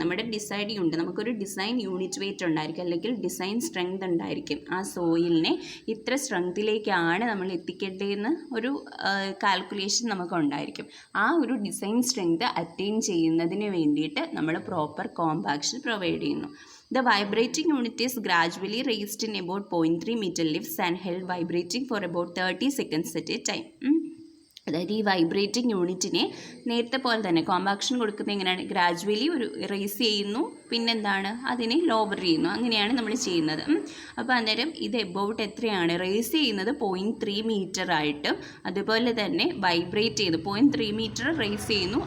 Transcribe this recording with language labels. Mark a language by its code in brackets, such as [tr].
[ml] നമ്മുടെ ഡിസൈഡ് ഉണ്ട്, നമുക്കൊരു ഡിസൈൻ യൂണിറ്റ് വെയിറ്റ് ഉണ്ടായിരിക്കും, അല്ലെങ്കിൽ ഡിസൈൻ സ്ട്രെങ്ത് ഉണ്ടായിരിക്കും. ആ സോയിലിനെ ഇത്ര സ്ട്രെങ്തിലേക്കാണ് നമ്മൾ എത്തിക്കേണ്ടതെന്ന് ഒരു കാൽക്കുലേഷൻ നമുക്കുണ്ടായിരിക്കും. ആ ഒരു ഡിസൈൻ സ്ട്രെങ്ത് അറ്റൈൻ ചെയ്യുന്നതിന് വേണ്ടിയിട്ട് നമ്മൾ പ്രോപ്പർ കോമ്പാക്ഷൻ പ്രൊവൈഡ് ചെയ്യുന്നു. [en] The vibrating unit is gradually raised in about 0.3 meter lifts and held vibrating for about 30 seconds at a time. [ml] അതായത് ഈ വൈബ്രേറ്റിംഗ് യൂണിറ്റിനെ നേരത്തെ പോലെ തന്നെ കോമ്പാക്ഷൻ കൊടുക്കുന്നത് എങ്ങനെയാണ്, ഗ്രാജുവലി ഒരു റേസ് ചെയ്യുന്നു, പിന്നെന്താണ് അതിനെ ലോവർ ചെയ്യുന്നു, അങ്ങനെയാണ് നമ്മൾ ചെയ്യുന്നത്. അപ്പോൾ അന്നേരം ഇത് എബൌട്ട് എത്രയാണ് റേസ് ചെയ്യുന്നത് 0.3 മീറ്റർ ആയിട്ടും, അതുപോലെ തന്നെ വൈബ്രേറ്റ് ചെയ്യുന്നു 0.3 മീറ്റർ റേസ് ചെയ്യുന്നു.